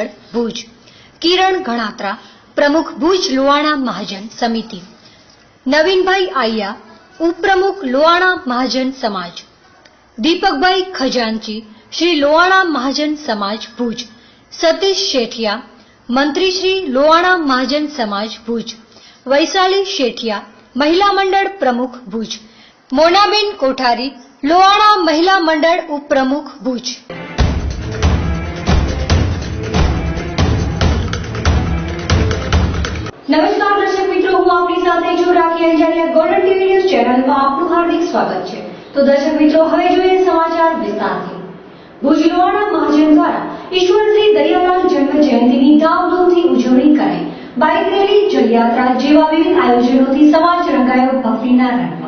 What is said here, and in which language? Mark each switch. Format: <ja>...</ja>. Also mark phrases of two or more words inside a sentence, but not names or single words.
<hi>भुज, किरण घणात्रा, प्रमुख भुज लोहाणा महाजन समिति, नवीनभाई आया, उपप्रमुख लोहाणा महाजन समाज, दीपकभाई खजांची, श्री लोहाणा महाजन समाज भुज, सतीश शेठिया, मंत्री श्री लोहाणा महाजन समाज भुज, वैशाली शेठिया, महिला मंडल प्रमुख भुज, मोनाबेन कोठारी, लोहाणा महिला मंडल उपप्रमुख भुज। नमस्कार दर्शक मित्रों,</hi> <gu>હું આપની સાથે છું રાખી અંજારિયા। ગોલ્ડન ટીવી ન્યૂઝ ચેનલમાં આપનું હાર્દિક સ્વાગત છે। તો દર્શક મિત્રો, હવે જોઈએ સમાચાર વિસ્તારથી। ભુજ લોહાણા મહાજન દ્વારા ઈશ્વર શ્રી દરિયાલાલ જન્મ જયંતિની ધામધૂમથી ઉજવણી કરાઈ। બાઇક રેલી, જલયાત્રા જેવા વિવિધ આયોજનોથી સમાજ રંગાયો ભક્તિના રંગમાં।</gu>